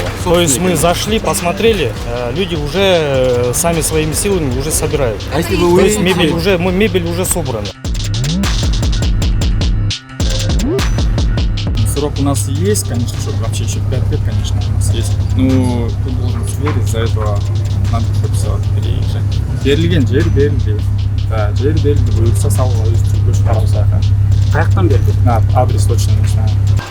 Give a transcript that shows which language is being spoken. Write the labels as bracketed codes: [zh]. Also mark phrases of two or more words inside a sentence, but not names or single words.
[ru] То есть мы зашли, посмотрели, люди уже сами своими силами уже собирают. А если вы То есть увидите... мебель уже собрана. Срок у нас есть, конечно, чтобы вообще еще 5 лет, конечно, у нас есть. Ну, ты должен сверить, из-за этого надо все переезжать. [kk] Берілген жер берілді. Да, жер берілді, бұйырса салуға өз көш қарауса. Қаяқтан берді? [ru] Адрес точно не знаю.